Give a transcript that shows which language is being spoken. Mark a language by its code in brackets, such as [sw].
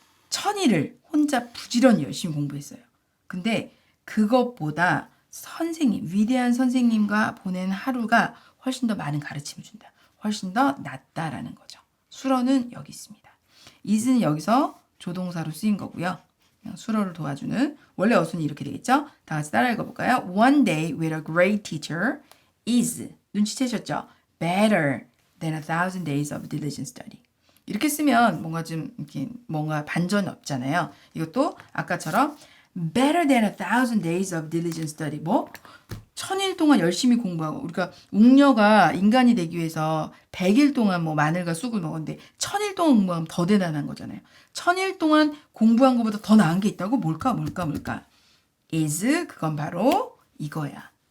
[ko] 1000일을 혼자 부지런히 열심히 공부했어요. 근데 그것보다 위대한 선생님과 보낸 하루가 훨씬 더 많은 가르침을 준다. 훨씬 더 낫다라는 거죠. 수러는 여기 있습니다. is는 여기서 조동사로 쓰인 거고요. 그냥 수러를 도와주는 원래 어순이 이렇게 되겠죠? 다 같이 따라 읽어볼까요? [en] One day with a great teacher is [ko] 눈치채셨죠? [en] Better than 1,000 days of diligent study. [ko] 이렇게 쓰면 뭔가 좀 이렇게 뭔가 반전 없잖아요. 이것도 아까처럼 [en] better than 1,000 days of diligent study. [ko] 1000일 동안 열심히 공부하고 우리가 웅녀가 인간이 되기 위해서 100일 동안 마늘과 쑥을 먹었는데 1000일 동안 공부하면 더 대단한 거잖아요. 1000일 동안 공부한 것보다 더 나은 게 있다고? 뭘까? is 그건 바로 이거야.